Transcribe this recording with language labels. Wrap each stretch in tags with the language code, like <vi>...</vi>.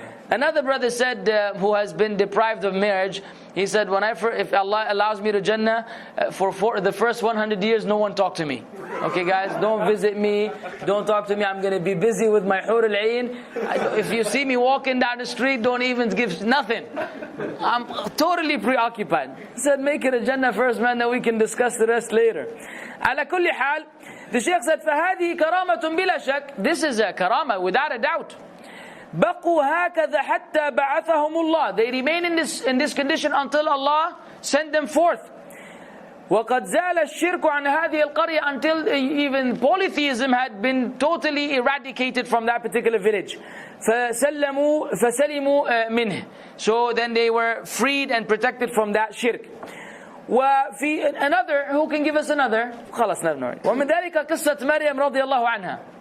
<en>Another brother said, who has been deprived of marriage, he said, if Allah allows me to Jannah, for the first 100 years, no one talk to me. Okay guys, don't visit me, don't talk to me, I'm going to be busy with my hur al-ain. If you see me walking down the street, don't even give nothing. I'm totally preoccupied. He said, make it a Jannah first, man, then we can discuss the rest later.</en> <ar>على كل حال,</ar> <en>the Shaykh said,</en> <ar>فَهَذِهِ كَرَامَةٌ بِلَا شَكٍ.</ar> <en>This is a karama without a doubt.</en> <ar>بقوا هكذا حتى بعثهم الله.</ar> <en>They remain in this condition until Allah sent them forth.</en> <ar>وقد زال الشرك عن هذه القرية.</ar> <en>Until even polytheism had been totally eradicated from that particular village.</en> <ar>فسلموا منه.</ar> <en>So then they were freed and protected from that shirk. وفي another, who can give us another?</en> <ar>خلاص نرى. ومن ذلك قصة مريم رضي الله عنها.</ar>